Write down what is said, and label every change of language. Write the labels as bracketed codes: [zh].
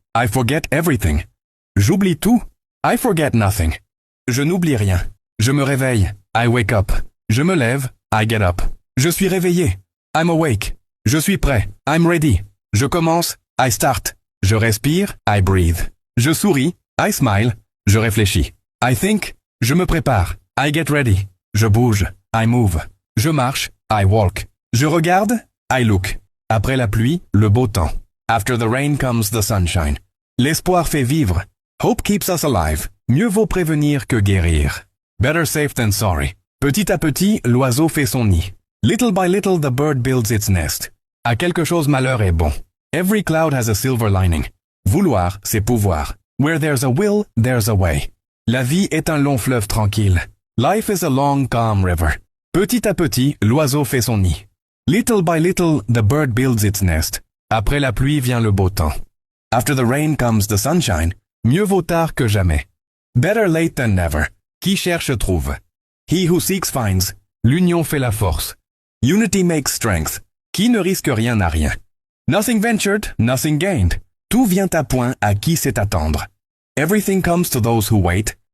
[en] I forget everything. [fr] J'oublie tout. [en] I forget nothing. [fr] Je n'oublie rien. Je me réveille. [en] I wake up. [fr] Je me lève. [en] I get up. [fr] Je suis réveillé. [en] I'm awake. [fr] Je suis prêt. [en] I'm ready. [fr] Je commence. [en] I start. [fr] Je respire. [en] I breathe. [fr] Je souris. [en] I smile. [fr] Je réfléchis. [en] I think. [fr] Je me prépare. [en] I get ready. [fr] Je bouge. [en] I move. [fr] Je marche. [en] I walk. [fr] Je regarde. [en] I look. [fr] Après la pluie, le beau temps. [en] After the rain comes the sunshine. [fr] L'espoir fait vivre. [en] Hope keeps us alive. [fr] Mieux vaut prévenir que guérir. [en] Better safe than sorry. [fr] Petit à petit, l'oiseau fait son nid. [en] Little by little the bird builds its nest. [fr] À quelque chose malheur est bon. [en] Every cloud has a silver lining. [fr] Vouloir, c'est pouvoir. [en] Where there's a will, there's a way. [fr] La vie est un long fleuve tranquille. [en] Life is a long, calm river. [fr] Petit à petit, l'oiseau fait son nid. [en] Little by little, the bird builds its nest. [fr] Après la pluie vient le beau temps. [en] After the rain comes the sunshine. [fr] Mieux vaut tard que jamais. [en] Better late than never. [fr] Qui cherche trouve. [en] He who seeks finds. [fr] L'union fait la force. [en] Unity makes strength. [fr] Qui ne risque rien n'a rien. [en] Nothing ventured, nothing gained. [fr] Tout vient à point à qui sait attendre. [en] Everything comes to those who wait.